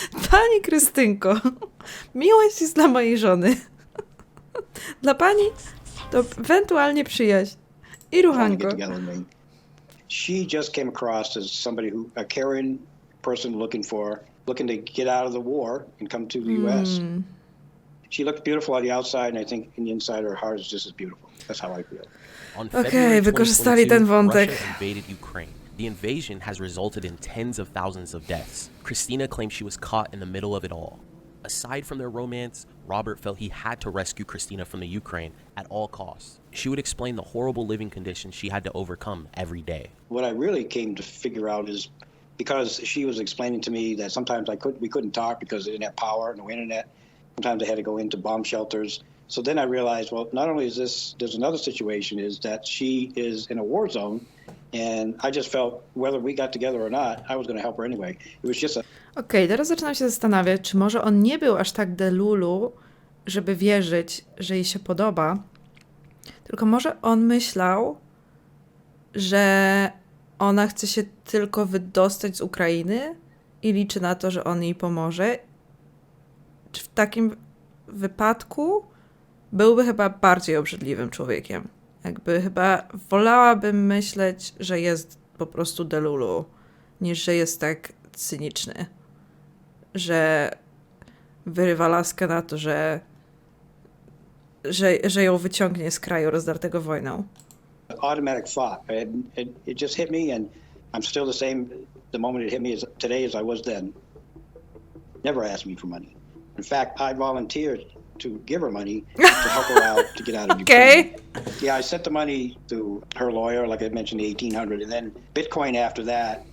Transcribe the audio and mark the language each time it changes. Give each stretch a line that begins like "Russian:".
Polish: Pani Krystynko, miłość jest dla mojej żony. Dla pani to ewentualnie przyjaźń i ruchanko.
English: She just came across as somebody a caring person looking to get out of the war and come to the U.S. She looked beautiful on the outside, and I think in the inside her heart is just as beautiful. That's how I feel. On February
Polish: wykorzystali ten
English: 2022,
Polish: wątek.
English: Russia invaded Ukraine. The invasion has resulted in tens of thousands of deaths. Christina claims she was caught in the middle of it all. Aside from their romance, Robert felt he had to rescue Christina from the Ukraine at all costs. She would explain the horrible living conditions she had to overcome every day. What I really came to figure out is because she was explaining to me that sometimes we couldn't talk because they didn't have power, no internet. Sometimes I had to go into bomb shelters. So then I realized, well, not only is there's another situation, is that she is in a war zone, and I just felt whether we got together or not, I was going to help her anyway. It was just
Polish: Okej, teraz zaczynam się zastanawiać, czy może on nie był aż tak delulu, żeby wierzyć, że jej się podoba, tylko może on myślał, że ona chce się tylko wydostać z Ukrainy i liczy na to, że on jej pomoże. Czy w takim wypadku byłby chyba bardziej obrzydliwym człowiekiem. Jakby chyba wolałabym myśleć, że jest po prostu delulu, niż że jest tak cyniczny. Że wyrywa laskę na to, że ją wyciągnie z kraju rozdartego wojną.
English: automatic thought. It just hit me, and I'm still the same the moment it hit me today as I was then. Never asked me for money. In fact, I volunteered to give her money to help her out to get out of Ukraine. Yeah, I sent the money to her lawyer, like I mentioned, the $1,800, and then Bitcoin after that.